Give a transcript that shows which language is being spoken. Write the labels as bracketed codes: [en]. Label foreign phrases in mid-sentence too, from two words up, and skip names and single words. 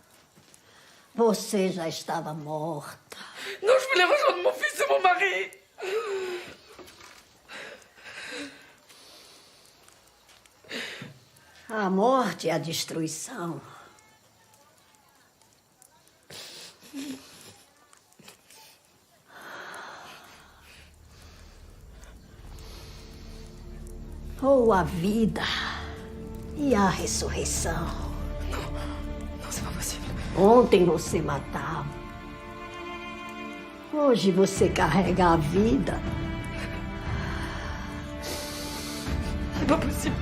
[pt] Você já estava morta. [fr] Non, je voulais rejoindre mon fils et mon mari. [pt] A morte e a destruição. Ou a vida e a ressurreição. [fr] Non, c'est pas possible. [pt] Ontem você matava. Hoje você carrega a vida. [fr] C'est pas possible.